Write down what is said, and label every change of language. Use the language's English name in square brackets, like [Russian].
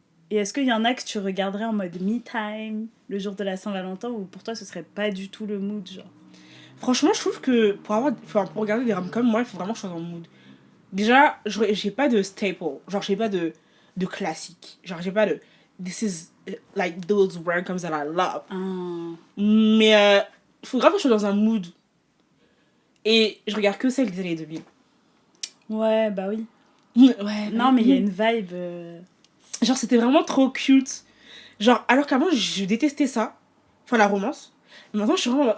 [French] Et est-ce qu'il y en a que tu regarderais en mode me-time, le jour de la Saint-Valentin, ou pour toi ce serait pas du tout le mood, genre? Franchement, je trouve que pour regarder des rom-coms, moi, il faut vraiment que je sois dans le mood. Déjà, j'ai pas de staple. Genre, j'ai pas de classique. Genre, j'ai pas de... [English] This is like those rom-coms that I love. [French] Mais il faut grave que je sois dans un mood. Et je regarde que celles des années 2000. Ouais, bah oui. Ouais. Non, mais il y a une vibe... Genre, c'était vraiment trop cute. Genre, alors qu'avant, je détestais ça. Enfin, la romance. Mais maintenant, je suis vraiment...